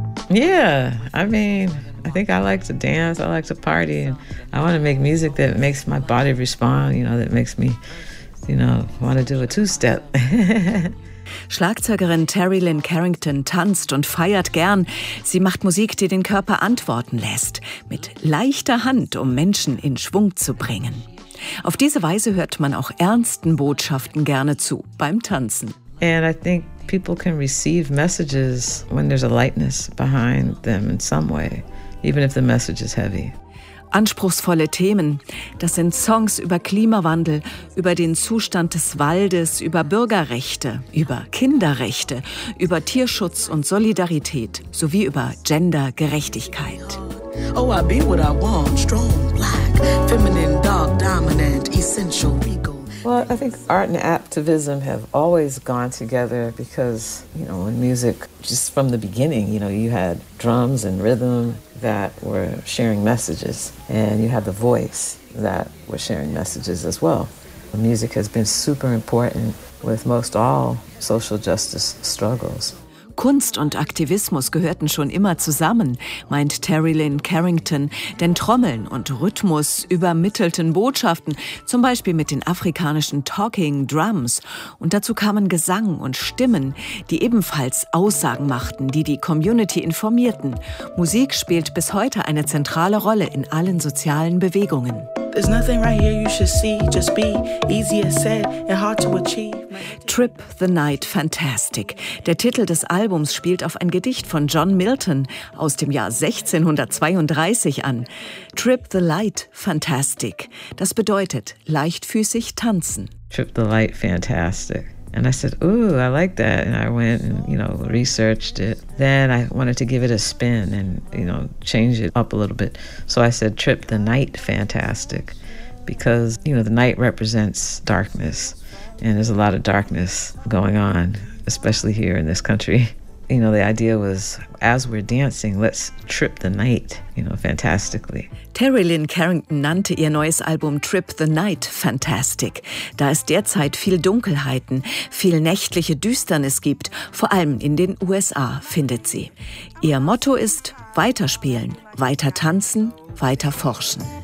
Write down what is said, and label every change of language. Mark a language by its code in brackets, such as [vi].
[en] Yeah, I mean, I think I like to dance, I like to party, and I want to make music that makes my body respond, you know, that makes me, you know, want to do a two-step. [de] Schlagzeugerin Terry Lynn Carrington tanzt und feiert gern. Sie macht Musik, die den Körper antworten lässt, mit leichter Hand, um Menschen in Schwung zu bringen. Auf diese Weise hört man auch ernsten Botschaften gerne zu beim Tanzen. [en] And I think people can receive messages when there's a lightness behind them in some way, even if the message is heavy. [de] Anspruchsvolle Themen. Das sind Songs über Klimawandel, über den Zustand des Waldes, über Bürgerrechte, über Kinderrechte, über Tierschutz und Solidarität sowie über Gendergerechtigkeit. [en] Oh, I be what I want, strong, black, feminine, dark, dominant, essential, ego. Well, I think art and activism have always gone together because, you know, in music, just from the beginning, you know, you had drums and rhythm that were sharing messages, and you had the voice that was sharing messages as well. Music has been super important with most all social justice struggles. [de] Kunst und Aktivismus gehörten schon immer zusammen, meint Terry Lynn Carrington, denn Trommeln und Rhythmus übermittelten Botschaften, zum Beispiel mit den afrikanischen Talking Drums. Und dazu kamen Gesang und Stimmen, die ebenfalls Aussagen machten, die die Community informierten. Musik spielt bis heute eine zentrale Rolle in allen sozialen Bewegungen. [en] There's nothing right here you should see, just be easier said and hard to achieve. Trip the Night Fantastic. [de] Der Titel des Albums spielt auf ein Gedicht von John Milton aus dem Jahr 1632 an. Trip the Light Fantastic. Das bedeutet leichtfüßig tanzen. [en] Trip the Light Fantastic. And I said, ooh, I like that. And I went and, you know, researched it. Then I wanted to give it a spin and, you know, change it up a little bit. So I said, Trip the Night Fantastic. Because, you know, the night represents darkness. And there's a lot of darkness going on, especially here in this country. You know, the idea was, as we're dancing, let's trip the night, you know, fantastically. [de] Terry Lynn Carrington nannte ihr neues Album Trip the Night Fantastic, da es derzeit viel Dunkelheiten, viel nächtliche Düsternis gibt, vor allem in den USA, findet sie. Ihr Motto ist, weiterspielen, weiter tanzen, weiter forschen.